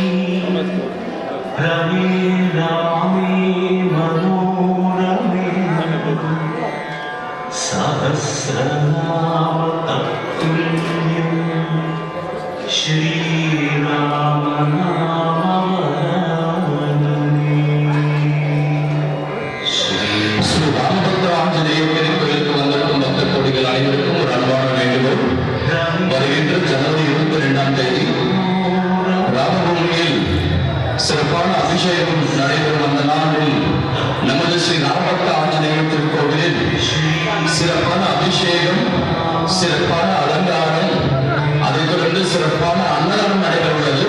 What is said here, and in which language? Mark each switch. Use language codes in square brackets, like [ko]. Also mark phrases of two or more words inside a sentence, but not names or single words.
[sa] रमे रामे मनोरमे सहस्रनाम तत्तुल्यं श्रीराम नाम वदामि श्री [ta] ஸ்ரீ ராமபக்த ஆஞ்சநேயர் திருக்கோயிலுக்கு வந்திருக்கும் பக்த கோடிகள் அனைவருக்கும் ஒரு அன்பான வேண்டுகோள். வருகின்ற ஜனவரி 22ஆம் தேதி ராமபூமியில் சிறப்பான அபிஷேகம் நடைபெறும் அந்த நாளில் நமது ஸ்ரீ ராமபக்த ஆஞ்சநேயர் திருக்கோவிலில் சிறப்பான அபிஷேகம், சிறப்பான அலங்காரம், அதைத் தொடர்ந்து சிறப்பான அன்னதானம் நடைபெற உள்ளது.